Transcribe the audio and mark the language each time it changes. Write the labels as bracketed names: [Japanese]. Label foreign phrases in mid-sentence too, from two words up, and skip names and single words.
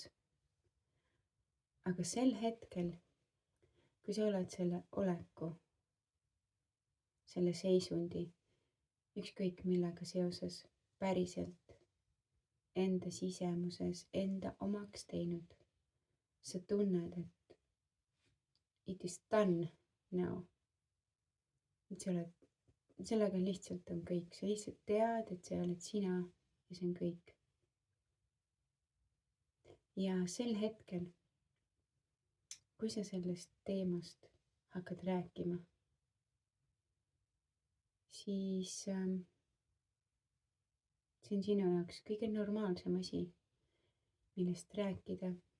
[Estonian] aga sel hetkel, kui sa oled selle oleku, selle seisundi, ükskõik millega seoses päriselt enda sisemuses enda omaks teinud, sa tunned, et [English] it is done now. [Estonian] et sa oled, sellega lihtsalt on kõik, sa lihtsalt tead, et see oled sina ja see on kõik. ja sel hetkel, kui sa sellest teemast hakkad rääkima, siis see on sinu jaoks kõige normaalsem asi, millest rääkida.